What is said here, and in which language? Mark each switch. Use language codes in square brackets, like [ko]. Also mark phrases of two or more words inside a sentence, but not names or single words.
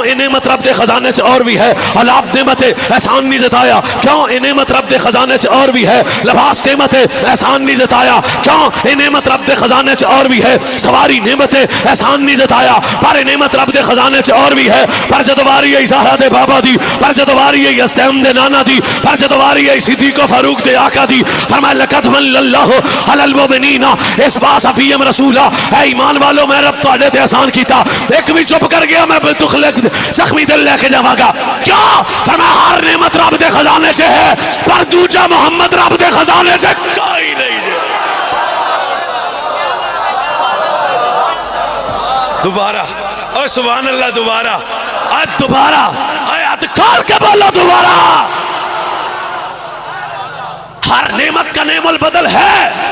[pa] اے نعمت رب دے خزانے چ اور بھی ہے، اولاد نعمت ہے احسان نہیں جتایا کیوں؟ اے نعمت رب دے خزانے چ اور بھی ہے، لباس نعمت ہے احسان نہیں جتایا کیوں؟ اے نعمت رب دے خزانے چ اور بھی ہے، سواری نعمت ہے احسان نہیں جتایا پر اے نعمت رب دے خزانے چ اور بھی ہے۔ پر جدو واری آئی زہرا دے بابا دی، پر جدو واری آئی اسلام دے نانا دی، پر جدو واری آئی صدیق و فاروق دے آقا دی، فرمایا [ar] لقد من اللہ علی المؤمنین اس باس فیہم رسولا، [pa] اے ایمان والو میں رب تواڈے تے احسان کیتا۔ ایک بھی چپ کر گیا میں دکھ زخمی دل لے کے جاواں گا کیا؟ فرمایا ہر نعمت رب دے خزانے چ ہے پر دوجا محمد رب دے خزانے چ کوئی نہیں ہے۔ دوبارہ او [ar] سبحان اللہ [pa] دوبارہ دوبارہ آیات کھول کے بولو دوبارہ ہر نعمت کا نعم البدل ہے۔